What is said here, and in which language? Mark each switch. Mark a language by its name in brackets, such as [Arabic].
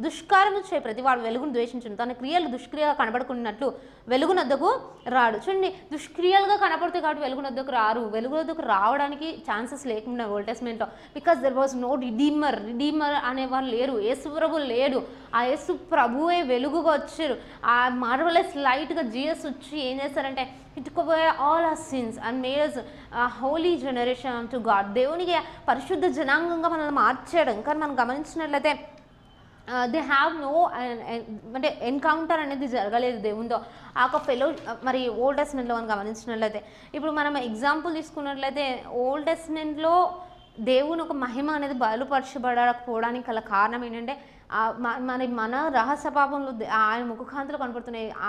[Telugu] దుష్కారము చే ప్రతి వాడు వెలుగును ద్వేషించును, తన క్రియలు దుష్క్రియగా కనబడుకున్నట్లు వెలుగునొద్దకు రాడు. చూడండి, దుష్క్రియలుగా కనపడుతుంది కాబట్టి వెలుగునొద్దకు రారు. వెలుగునొద్దకు రావడానికి ఛాన్సెస్ లేకుండా old టెస్ట్మెంట్లో, [English] because there was no redeemer [Telugu] అనేవారు లేరు. యేసు ప్రభు లేడు. ఆ యేసు ప్రభువే వెలుగుగా వచ్చారు. ఆ మార్వలెస్ లైట్గా జీసస్ వచ్చి ఏం చేస్తారంటే, [English] He took away all our sins and made us a holy generation unto God. [Telugu] దేవునికి పరిశుద్ధ జనాంగంగా మనల్ని మార్చాడు. కానీ మనం గమనించినట్లయితే [English] they have no [Telugu] అంటే ఎన్కౌంటర్ అనేది జరగలేదు దేవునితో. ఆ ఒక మరి ఓల్డ్ టెస్ట్మెంట్లో మనం గమనించినట్లయితే, ఇప్పుడు మనం ఎగ్జాంపుల్ తీసుకున్నట్లయితే ఓల్డ్ టెస్ట్మెంట్లో దేవుని ఒక మహిమ అనేది బయలుపరచబడకపోవడానికి గల కారణం ఏంటంటే, మన రహస్య పాపంలో ఆయన ముఖకాంతిలో కనపడుతున్నాయి.